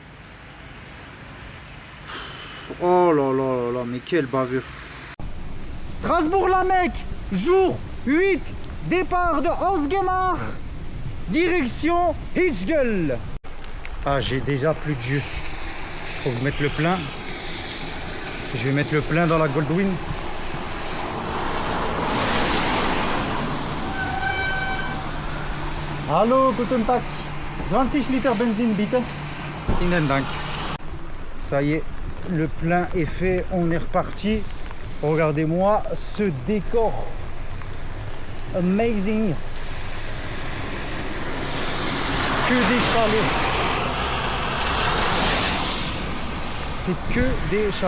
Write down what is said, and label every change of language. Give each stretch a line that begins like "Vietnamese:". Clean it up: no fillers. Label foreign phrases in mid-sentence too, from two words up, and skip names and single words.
French: Oh là là là là, mais quelle bavure. Strasbourg-la-Mecque, jour 8, départ de Osgemar, direction Hirschgl. Ah, j'ai déjà plus de jus. Faut que je mette le plein. Je vais mettre le plein dans la Goldwyn.
German: Hallo, guten Tag. 20 Liter Benzin, bitte. Vielen Dank.
French: Ça y est, le plein est fait, on est reparti. Regardez-moi ce décor. Amazing. que des chalets. C'est que des chalets.